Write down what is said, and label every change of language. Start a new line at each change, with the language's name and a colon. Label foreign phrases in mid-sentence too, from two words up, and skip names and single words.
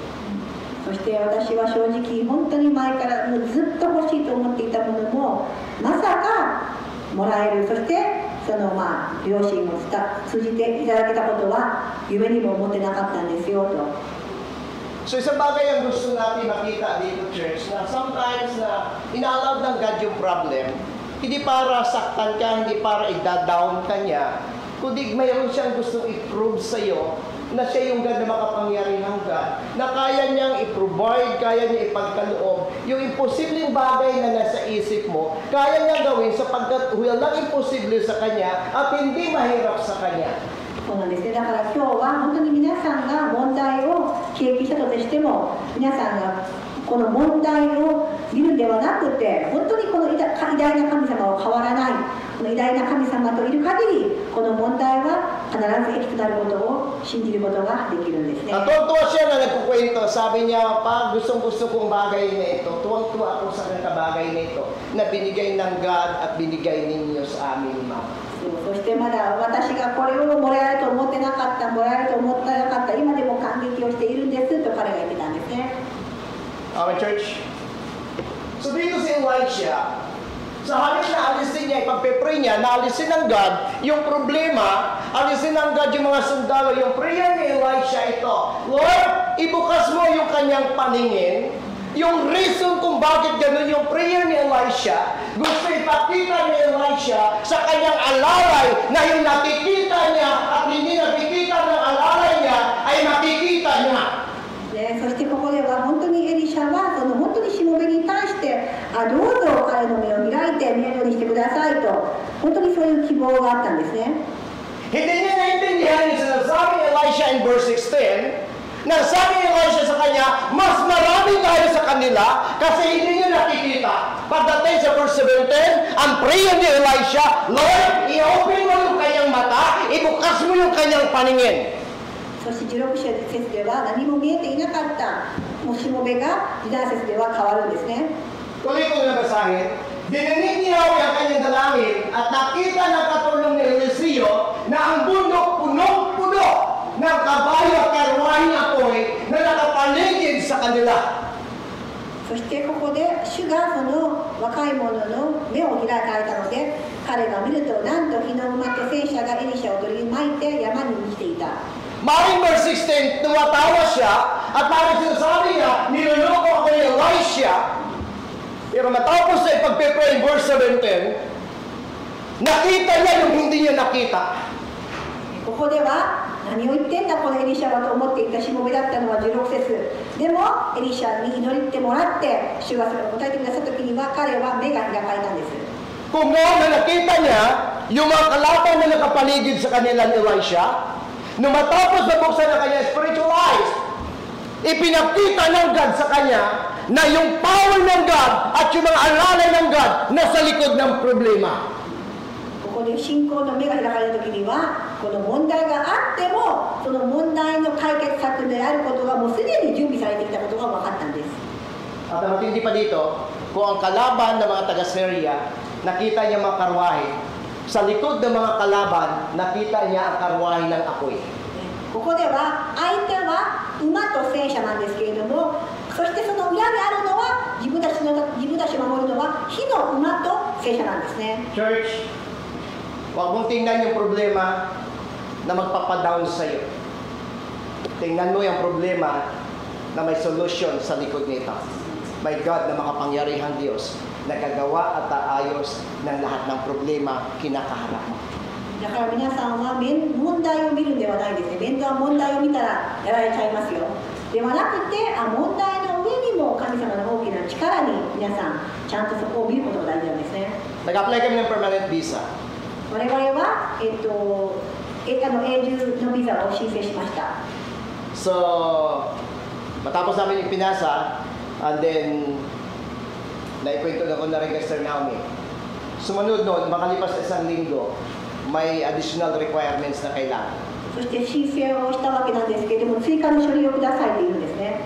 Japanese: そして私は正直本当に前からもうずっと欲しいと思っていたものもまさかもらえる。そしてその両親を通じていただけたことは夢にも思ってなかったんですよと。
Filipino: So isang bagay ang gusto natin makita dito, church, na sometimes na ina-allow ng God yung problem, hindi para saktan ka, hindi para i-down ka niya, kundi mayroon siyang gustong i-prove sa'yo na siya yung God na makapangyarihang God, na kaya niyang i-provide, kaya niya ipagkaloob, yung imposibleng bagay na nasa isip mo, kaya niya gawin sapagkat walang imposible sa Kanya at hindi mahirap sa Kanya.
Japanese: そうなんですね。だから今日は本当に皆さんが問題を経験したとしても、皆さんがこの問題を見るんではなくて、本当にこの偉大な神様は変わらない、この偉大な神様といる限り、この問題は必ず益となることを信じることができるんですね。
Filipino: Tuwang-tuwa siya na nagkukwento. Sabi niya, pa, gustong-gusto kong bagay na ito. Tuwang-tuwa ako sa bagay na ito na binigay ng God at binigay ninyo sa amin, Ma.
Japanese: そしてまだ私がこれをもらえると思ってなかった、もらえると思ってなかった、今でも感激をしているんですと彼が言ってたんですね。
English: Amen, church?
Filipino: So dito si Elisha, sa halip na alisin niya, ipagpe-pray niya, na alisin ng God yung problema, alisin ng God yung mga sundalo, yung prayer ni Elisha ito, Lord, ibukas mo yung kanyang paningin, yung reason kung bakit gano'n yung prayer ni Elisha, gusto ipakita ni Elisha sa kanyang alalay na yung nakikita niya at hindi nakikita ng alalay niya ay makikita niya.
Japanese: そしてここでは本当にエリシャはその本当にしもべに対してどうぞ彼の目を開いて見えるようにしてくださいと本当にそういう希望があったんですね。
Filipino: Hindi niya naintindihan yung sinasabi ni Elisha
English: in verse
Filipino: 16, na sabi ni Elisha sa kanya, mas marami tayo sa kanila kasi hindi niya nakikita. Pagdating sa verse 17, ang prayer ni Elisha, Lord, i-open mo yung kanyang mata, ibukas mo yung kanyang paningin.
Japanese: そして16節では何も見えていなかったもうしもべが17節では変わるんですね。
Filipino: Tuloy ko na basahin. Dininig niya ang kanyang dalangin at nakita ng katulong ni Eliseo na ang bundok punong-puno ng kabayo at karwahing apoy na nakapaligid sa kanila.
Japanese: そしてここで主がその若い者の目を開かれたので彼が見るとなんと火の馬と戦車がエリシャを取り巻いて山に満ちていた。
Filipino: Maring verse 16, tumatawa siya at parang sinasabi niya, niloloko ako ni Elisha. Pero matapos na ipagpipray verse 17, nakita niya yung hindi niya nakita.
Japanese: ここでは何を言ってんだこのエリシャはと思っていたしもべだったのは16節でもエリシャに祈ってもらって主がそれを答えてくださった時には彼は目が開かれたんです。
Filipino: Kung noon na nakita niya yung mga kalaban na nakapaligid sa kanila ni Elisha, nung matapos na buksan na kanya
English: spiritual eyes,
Filipino: ipinakita ng God sa kanya na yung power ng God at yung mga alalay ng God nasa likod ng problema.
Japanese: ここで信仰の目が開かれた時にはこの問題があってもその問題の解決策であることがもうすでに準備されてきたことが分かったんです。
Filipino: At ang matindi pa dito, kung ang kalaban ng mga taga-Syria, nakita niya mga karwahe, sa likod ng mga kalaban, nakita niya ang karwahe ng apoy.
Japanese: ここでは相手は馬と戦車なんですけれどもそしてその裏にあるのは自分たちを守るのは火の馬と戦車なんですね。
Filipino: Church, huwag mong tingnan yung problema na magpapadown sa'yo. tingnan mo yung problema na may solution sa likod nito. May God na makapangyarihang Diyos, nagagawa at aayos ng lahat ng problema kinakaharap mo.
Japanese: だから皆さんは問題を見るんではないですね。面倒は問題を見たらやられちゃいますよ。ではなくて、問題の上にも神様の大きな力に皆さんちゃんとそこを見ることが大事なんですね。
Filipino: Nag-apply kami ng
English: permanent visa.
Japanese: 我々は、永住のビザを申請しました。
Filipino: So, matapos namin yung pinasa,
English: and then,
Filipino: naikwento na ko na rin kay Sir Naomi. Sumunod nun, makalipas isang linggo, may additional requirements na kailangan.
Japanese: そして申請をしたわけなんですけれども、追加の書類をくださいというんですね。